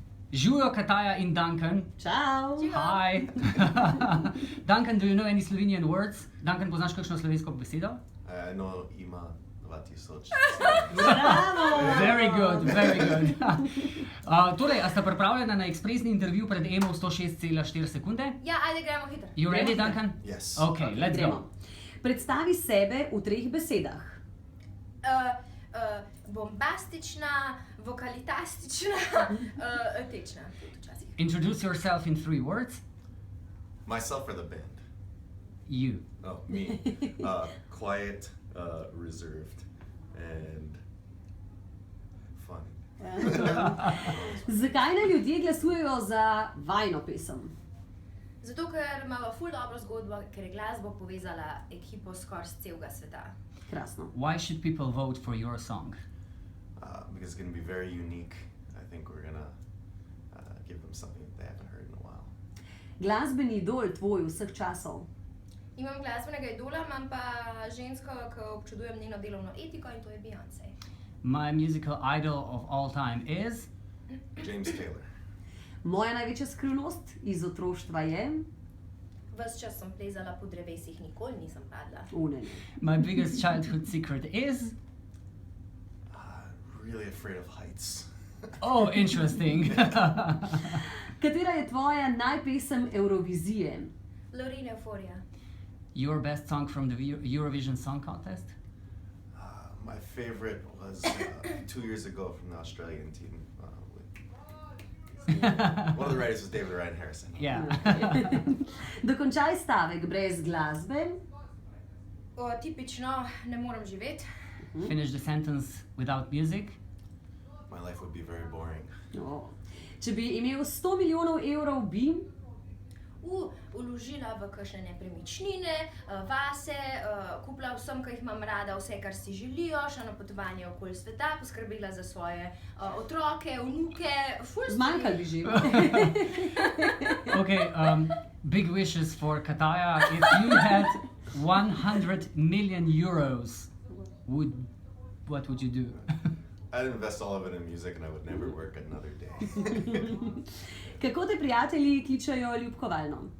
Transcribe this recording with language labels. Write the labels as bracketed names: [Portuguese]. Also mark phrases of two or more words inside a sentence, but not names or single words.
[Slovenian] Živijo Kataya in Duncan. Čau! [English] Hi! Duncan, do you know any Slovenian words? [Slovenian] Duncan, poznaš kakšno slovensko besedo? No, ima 2000. Bravo! [English] Very good, very good. [Slovenian] Torej, a sta pripravljena na ekspresni intervju pred Emo2017 sekunde? Ja, ajde gremo hitro. [English] You ready, Duncan? Yes. Okay, let's go. [Slovenian] Gremo. Predstavi sebe v 3 besedah. Bombastična, vokalitastična, tečna tudi včasih. [English] Introduce yourself in 3 words. Myself or the band? You. Oh, me. Quiet, reserved, and fun. [Slovenian] Zakaj ne ljudje glasujejo za vajino pesem? Zato, ker imamo ful dobro zgodbo, ker je glasbo povezala ekipo skoraj z celega sveta. Krasno. [English] Why should people vote for your song? Because it's going to be very unique. I think we're going to give them something that they haven't heard in a while. [Slovenian] Glasbeni idol tvoj vseh časov. Imam glasbenega idola, imam pa žensko, ki občudujem njeno delovno etiko in to je Beyoncé. [English] My musical idol of all time is? James Taylor. [Slovenian] Moja največja skrivnost iz otroštva je... Ves čas sem plezala po drevesih, nikoli nisem padla. Ne. [English] My biggest childhood secret is? Really afraid of heights. Oh, interesting. [Slovenian] Katera je tvoja najpesem Eurovizije? Loreen Euphorija. [English] Your best song from the Eurovision Song Contest? My favorite was 2 years ago from the Australian team. One of the writers was David Ryan Harrison. Yeah. [Slovenian] Dokončaj stavek brez glasbe. Tipično ne morem živeti. [English] Finish the sentence without music. My life would be very boring. [Slovenian] Če bi imel 100 milijonov evrov, bi... Vložila v kakšne nepremičnine, vase, kupila vsem, ki jih imam rada, vse, kar si želijo, šla na potovanje okoli sveta, poskrbela za svoje otroke, vnuke, Zmanjkal bi že. [English] Okay, big wishes for Kataya. If you had 100 million euros, what would you do? I'd invest all of it in music and I would never work another day. [Slovenian] Kako te prijatelji kličejo ljubkovalno?